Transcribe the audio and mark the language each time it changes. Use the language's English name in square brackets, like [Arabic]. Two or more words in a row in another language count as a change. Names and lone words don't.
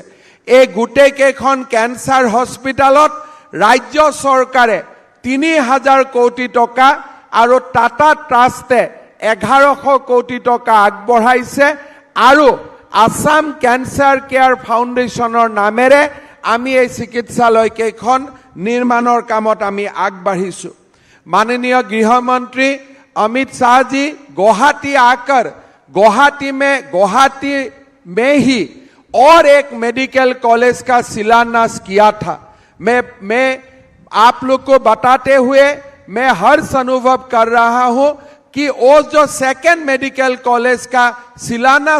[Assamese] এই গোটেইকেইখন [English] cancer hospitalত [Assamese] ৰাজ্য চৰকাৰে 3000 কোটি টকা আৰু টাটা ট্ৰাষ্টে 1100 কোটি টকা আগবঢ়াইছে আৰু আসাম কেন্সাৰ কেয়াৰ ফাউণ্ডেশ্যনৰ নামেৰে আমি এই চিকিৎসালয় কেইখন নিৰ্মাণৰ কামত আমি আগবাঢ়িছোঁ। [Hindi] माननीय गृह मंत्री अमित शाह जी गुवाहाटी आकर गुवाहाटी में ही और एक [English] medical college [Hindi] का शिलान्यास किया था। मैं आप लोग को बताते हुए मैं हर्ष अनुभव कर रहा हूं कि वो जो [English] second medical college [Hindi] का शिलान्यास